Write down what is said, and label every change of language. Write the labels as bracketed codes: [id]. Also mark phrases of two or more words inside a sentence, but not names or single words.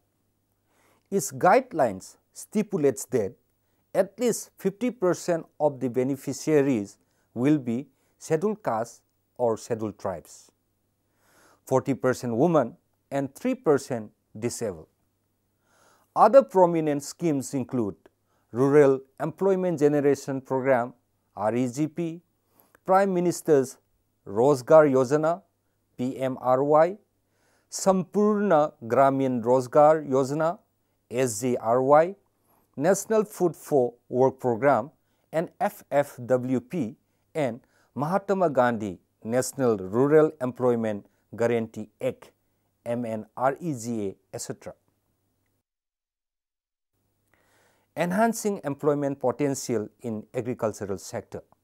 [en] Its guidelines stipulates that at least 50% of the beneficiaries will be scheduled castes or scheduled tribes. 40% women, and 3% disabled. Other prominent schemes include Rural Employment Generation Program (REGP), Prime Minister's Rozgar Yojana (PMRY), Sampurna Gramin Rozgar Yojana (SGRY), National Food for Work Program and FFWP, and Mahatma Gandhi National Rural Employment Guarantee Act MNREGA, etc. Enhancing employment potential in agricultural sector.